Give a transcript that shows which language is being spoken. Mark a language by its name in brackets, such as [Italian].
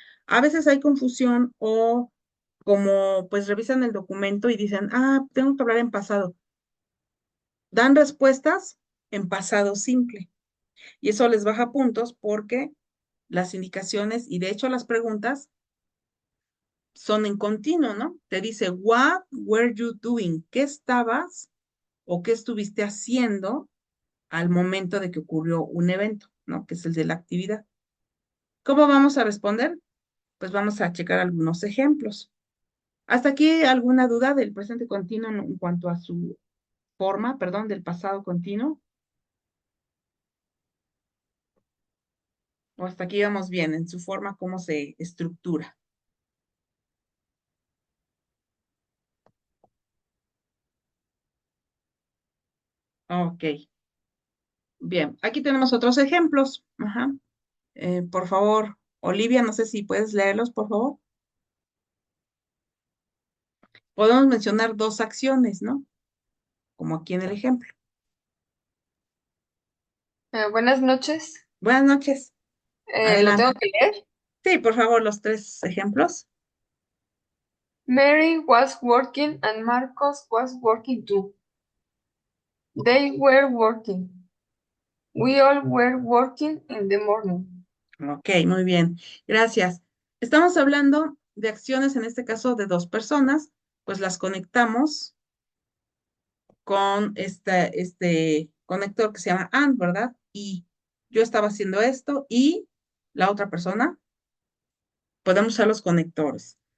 [Spanish] A veces hay confusión o como pues revisan el documento y dicen, tengo que hablar en pasado. Dan respuestas en pasado simple. Y eso les baja puntos porque las indicaciones y de hecho las preguntas son en continuo, ¿no? Te dice, [English] what were you doing? [Spanish] ¿Qué estabas o qué estuviste haciendo al momento de que ocurrió un evento, ¿no? Que es el de la actividad. ¿Cómo vamos a responder? Pues vamos a checar algunos ejemplos. ¿Hasta aquí alguna duda del presente continuo en cuanto a su forma, perdón, del pasado continuo? ¿O hasta aquí vamos bien en su forma, cómo se estructura? Ok, bien. Aquí tenemos otros ejemplos. Ajá. Por favor, Olivia, no sé si puedes leerlos, por favor. Podemos mencionar dos acciones, ¿no? Como aquí en el ejemplo. Buenas noches. Buenas noches. ¿Lo tengo Adelante. que leer? Sí, por favor, los tres ejemplos. [English] Mary was working and Marcos was working too. They were working. We all were working in the morning. [Spanish] Ok, muy bien. Gracias. Estamos hablando de acciones, en este caso de dos personas, pues las conectamos con este conector que se llama AND, ¿verdad? Y yo estaba haciendo esto y la otra persona, podemos usar los conectores.